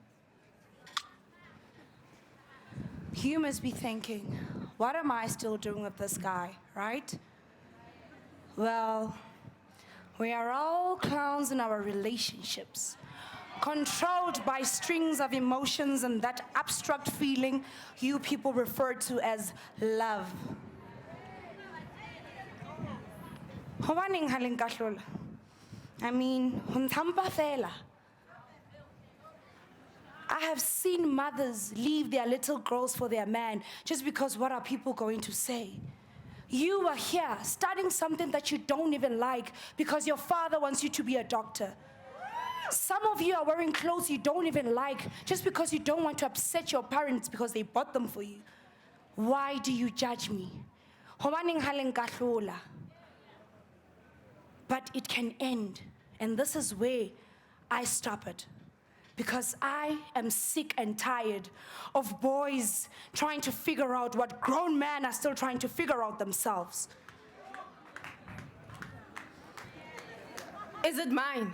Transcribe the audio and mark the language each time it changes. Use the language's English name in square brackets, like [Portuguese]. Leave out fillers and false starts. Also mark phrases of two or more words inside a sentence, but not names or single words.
[English] You must be thinking, what am I still doing with this guy, right? Well, we are all clowns in our relationships, controlled by strings of emotions and that abstract feeling you people refer to as love. [Southern Sotho] Hobaneng ha le nkahlola? [English] I mean, [Southern Sotho] ho ntshampa fela. [English] I have seen mothers leave their little girls for their man just because what are people going to say? You are here starting something that you don't even like because your father wants you to be a doctor. Some of you are wearing clothes you don't even like just because you don't want to upset your parents because they bought them for you. Why do you judge me? [Southern Sotho] Hobaneng ha le nkahlola? [English] But it can end, and this is where I stop it. Because I am sick and tired of boys trying to figure out what grown men are still trying to figure out themselves. Is it mine?